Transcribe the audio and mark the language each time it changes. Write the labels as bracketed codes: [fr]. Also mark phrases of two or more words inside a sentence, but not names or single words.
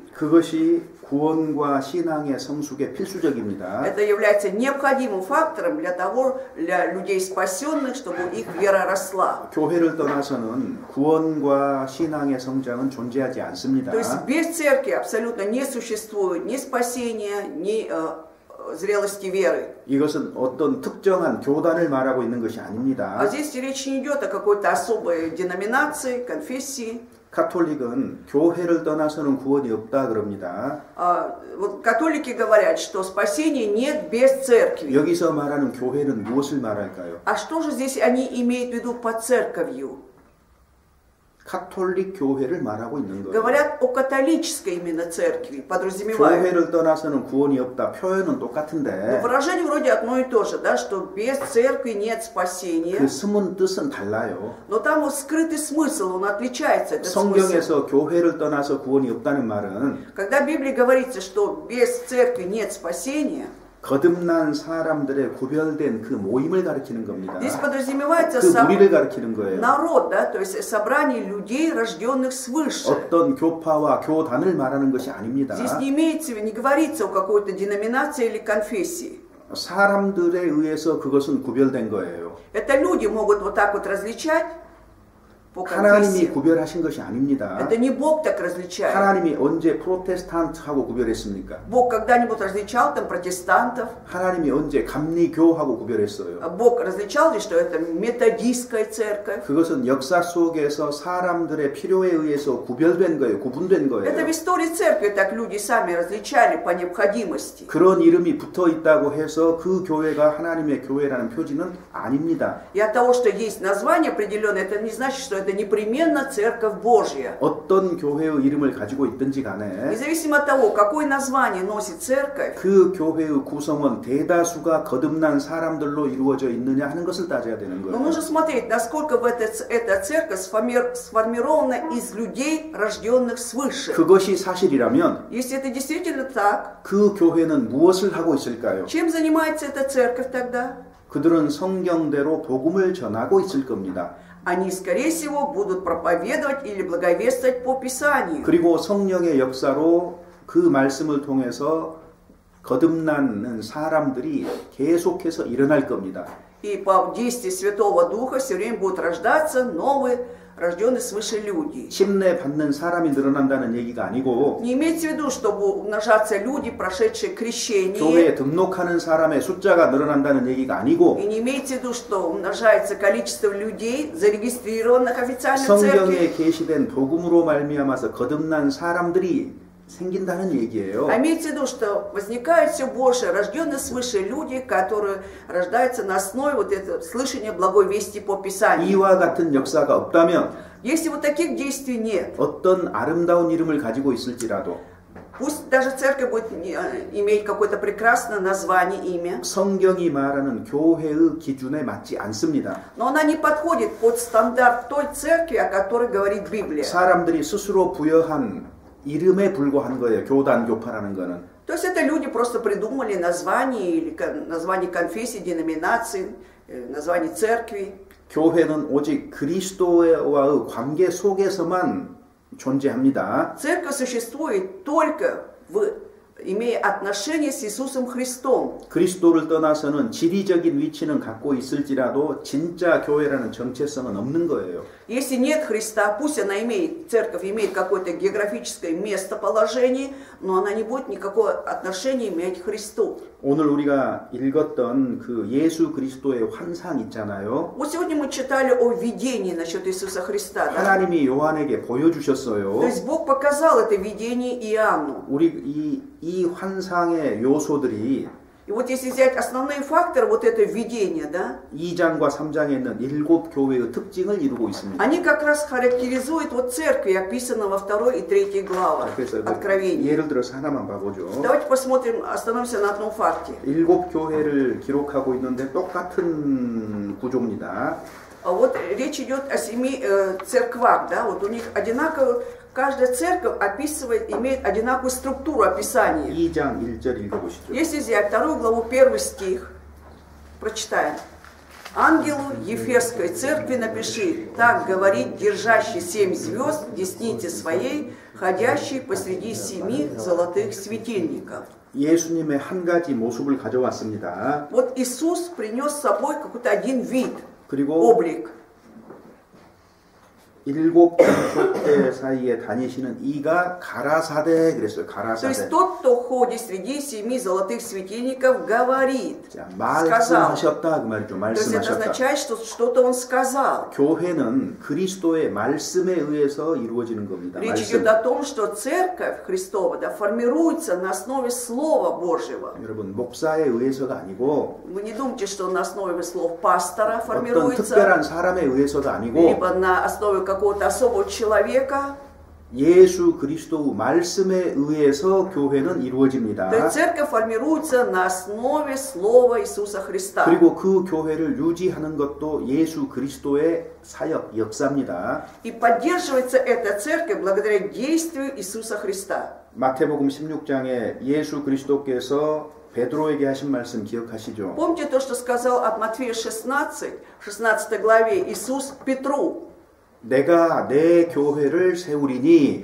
[ko] 그것이 구원과 신앙의 성숙에 필수적입니다. [ru] Это является необходимым фактором для людей спасенных, чтобы их вера росла. [ko] 교회를 떠나서는 구원과 신앙의 성장은 존재하지 않습니다. [ru] То есть без церкви абсолютно не существует ни спасения, ни зрелости веры. [ko] 이것은 어떤 특정한 교단을 말하고 있는 것이 아닙니다. [ru] А здесь речь не идет о какой-то особой деноминации, конфессии. [ko] 카톨릭은 교회를 떠나서는 구원이 없다 그럽니다. [ru] Вот католики говорят, что спасения нет без церкви. [ko] 여기서 말하는 교회는 무엇을 말할까요? [ru] А что же здесь они имеют в виду под церковью? [ko] 카톨릭 교회를 말하고 있는 거예요. [ru] Говорят о католической именно церкви, подразумевают. [ko] 교회를 떠나서는 구원이 없다. 표현은 똑같은데. [ru] Выражение вроде одно и то же, да, что без церкви нет спасения. [ko] 그 숨은 뜻은 달라요. [ru] Но там вот скрытый смысл, он отличается. Этот [ko] 성경에서 교회를 떠나서 구원이 없다는 말은 [ru] Когда в Библии говорится, что без церкви нет спасения, [ko] 거듭난 사람들의 구별된 그 모임을 가리키는 겁니다. [ru] здесь подразумевается [ko] 그 무리를 가리키는 거예요. [ru] народ, да, то есть собрание людей, рожденных свыше. [ko] 어떤 교파와 교단을 말하는 것이 아닙니다. [ru] Здесь не говорится о какой-то деноминации или конфессии. [ko] 사람들에 의해서 그것은 구별된 거예요. [ru] Это люди могут вот так вот различать по [ko] 하나님이 [ru] конфессии. [ko] 구별하신 것이 아닙니다. [ru] Это не Бог так различает. [ko] 하나님이 언제 프로테스탄트하고 구별했습니까? [ru] Бог когда-нибудь различал там протестантов? [ko] 하나님이 언제 감리교하고 구별했어요? [ru] Бог различал ли, что это методистская церковь? [ko] 그것은 역사 속에서 사람들의 필요에 의해서 구별된 거예요. 구분된 [ru] Это в [ko] 거예요. [ru] истории церкви так люди сами различали по необходимости. [ko] 그런 이름이 붙어 있다고 해서 그 교회가 하나님의 교회라는 표지는 아닙니다. [ru] И от того, что есть название определенное, это не значит, что это непременно церковь Божья. [ko] 어떤 교회의 이름을 가지고 있든지 간에 [ru] Независимо от того, какое название носит церковь, [ko] 그 교회의 구성원 대다수가 거듭난 사람들로 이루어져 있느냐 하는 것을 따져야 되는 [ru] но [ko] 거예요. [ru] нужно смотреть, насколько эта церковь сформирована из людей, рожденных свыше. [ko] 그것이 사실이라면 [ru] Если это действительно так, [ko] 그 교회는 무엇을 하고 있을까요? [ru] чем занимается эта церковь тогда? [ko] 그들은 성경대로 복음을 전하고 있을 겁니다. [ru] Они, скорее всего, будут проповедовать или благовествовать по Писанию. [ko] 그리고 성령의 역사로 그 말씀을 통해서 거듭나는 사람들이 계속해서 일어날 겁니다. [ru] И по действию Святого Духа все время будут рождаться новые, рожденные свыше люди. [ko] 침례 받는 사람이 늘어난다는 얘기가 아니고 [ru] Не имейте в виду, что будут умножаться люди, прошедшие крещение. [ko] 교회에 등록하는 사람의 숫자가 늘어난다는 얘기가 아니고 [ru] И не имейте в виду, что умножается количество людей, зарегистрированных официально в церкви. [ko] 성경에 계시된 복음으로 말미암아서 거듭난 사람들이 생긴다는 얘기예요. [ru] А имейте в виду, что возникает все больше рожденных свыше люди, которые рождаются на основе вот этого слышания благой вести по Писанию. [ko] 이와 같은 역사가 없다면 [ru] Если вот таких действий нет, [ko] 어떤 아름다운 이름을 가지고 있을지라도 [ru] Пусть даже церковь будет иметь какое-то прекрасное название, имя, [ko] 성경이 말하는 교회의 기준에 맞지 않습니다. [ru] но она не подходит под стандарт той церкви, о которой говорит Библия. [ko] 사람들이 스스로 부여한 이름에 불과한 거예요. 교단 교파라는 거는. [ru] То есть это люди просто придумали название, или название конфессии, деноминации, название церкви. [ko] 교회는 오직 그리스도와의 관계 속에서만 존재합니다. [ru] Церковь существует только имея отношение с Иисусом Христом. [ko] 그리스도를 떠나서는 지리적인 위치는 갖고 있을지라도 진짜 교회라는 정체성은 없는 거예요. [ru] Если нет Христа, пусть она имеет, церковь имеет какое-то географическое местоположение, но она не будет никакого отношения иметь к Христу. [ko] 오늘 우리가 읽었던 그 예수 그리스도의 환상 있잖아요. [ru] Вот сегодня мы читали о видении насчет Иисуса Христа. Да? [ko] 하나님이 요한에게 보여주셨어요. [ru] То есть Бог показал это видение Иоанну. [ko] 우리 이 환상의 요소들이 [ru] И вот если взять основные факторы вот этого видения, да, [ko] 2장과 3장에 있는 7 교회의 특징을 이루고 있습니다. [ru] они как раз характеризуют вот церкви, описанные во 2 и 3 главах [ko] 그래서 [ru] Откровения. [ko] 예를 들어서 하나만 봐보죠. [ru] Давайте посмотрим, остановимся на одном факте. [ko] 7 교회를 기록하고 있는데 똑같은 구조입니다. [ru] Вот речь идет о 7 церквах, да, вот у них одинаково, каждая церковь описывает, имеет одинаковую структуру описания. [ko] 2장 1절 읽어보시죠. [ru] Если взять 2 главу 1 стих, прочитаем. Ангелу Ефесской церкви напиши, так говорит держащий 7 звезд в деснице своей, ходящий посреди 7 золотых светильников. [ko] 예수님의 한 가지 모습을 가져왔습니다. [ru] Вот Иисус принес с собой какой-то один вид, [ko] 그리고 [ru] облик. [ko] 7 족대 사이에 다니시는 이가 가라사대 그랬어요. [ru] То есть [ko] 가라사대. [ru] тот, кто ходит среди 7 золотых светильников, говорит, [ko] 자, [ru] сказал. [ko] 말씀하셨다 그 말이죠. [ru] То есть это [ko] 말씀하셨다. [ru] означает, что что-то он сказал. [ko] 교회는 그리스도의 말씀에 의해서 이루어지는 겁니다. [ru] Речь [ko] 말씀. [ru] идет о том, что церковь Христова, да, формируется на основе Слова Божьего. [ko] 여러분 목사에 의해서가 아니고 [ru] Вы не думайте, что на основе слов пастора [ko] 어떤 [ru] формируется, [ko] 특별한 사람에 의해서가 아니고 [ru] либо на основе какого-то особого человека. [ko] 예수 그리스도의 말씀에 의해서 교회는 [ru] То [ko] 이루어집니다. [ru] есть церковь формируется на основе Слова Иисуса Христа. [ko] 그리고 그 교회를 유지하는 것도 예수 그리스도의 사역 역사입니다. [ru] И поддерживается эта церковь благодаря действию Иисуса Христа. [ko] 마태복음 16장에 예수 그리스도께서 베드로에게 하신 말씀 기억하시죠? [ru] Помните то, что сказал от Матфея 16 главе Иисус Петру, [ko] 내가 내 교회를 세우리니.